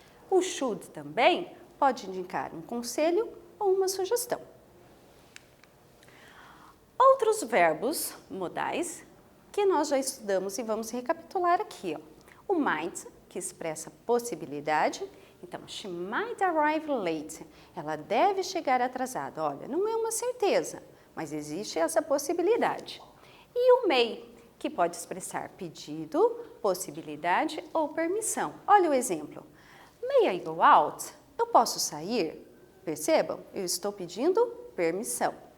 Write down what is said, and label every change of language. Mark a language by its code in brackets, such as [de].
[pt] O should também pode indicar um conselho ou uma sugestão. Outros verbos modais que nós já estudamos e vamos recapitular aqui, ó. O might, que expressa possibilidade. Então, [en] she might arrive late. [pt] Ela deve chegar atrasada. Olha, não é uma certeza, mas existe essa possibilidade. E o may, que pode expressar pedido, possibilidade ou permissão. Olha o exemplo. [en] May I go out? [pt] Eu posso sair? Percebam, eu estou pedindo permissão.